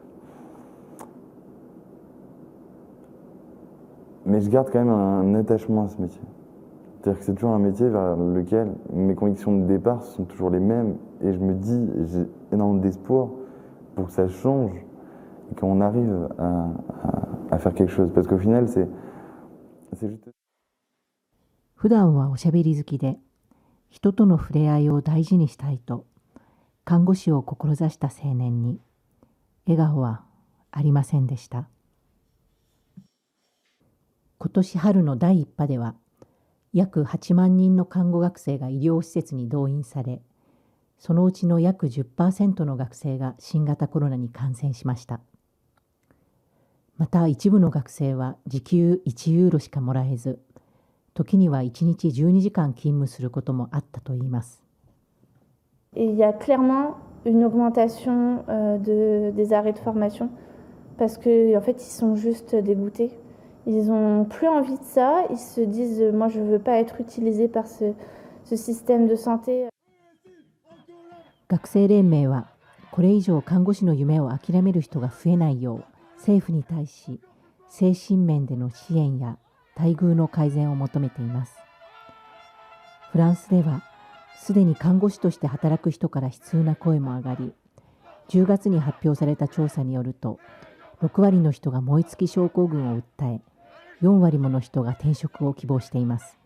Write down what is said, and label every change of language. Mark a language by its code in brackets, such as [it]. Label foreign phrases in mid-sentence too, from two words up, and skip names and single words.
[fr] Mais je garde quand même un attachement à ce métier. C'est-à-dire que c'est toujours un métier vers lequel mes convictions de départ sont toujours les mêmes. Et je me dis, j'ai énormément d'espoir pour que ça change et qu'on arrive à faire quelque chose. Parce qu'au final, c'est juste... [ja] 普段はおしゃべり好きで、人との触れ合いを大事にしたいと、看護師を志した青年に、笑顔はありませんでした。今年春の第1波では、約8万人の看護学生が医療施設に動員され、そのうちの約 10% の学生が新型コロナに感染しました。また一部の学生は時給1ユーロしかもらえず、時には1日12時間勤務することもあったといいます。 [fr] Il y a clairement une augmentation des arrêts de formation parce que en fait ils sont juste dégoûtés. Ils n'ont plus envie de ça, ils se disent moi je ne veux pas être utilisé par ce système de santé. [ja] 学生連盟はこれ以上看護師の夢を諦める人が増えないよう政府に対し精神面での支援や待遇の改善を求めています。フランスではすでに看護師として働く人から悲痛な声も上がり、10月に発表された調査によると6割の人が燃え尽き症候群を訴え、4割もの人が転職を希望しています。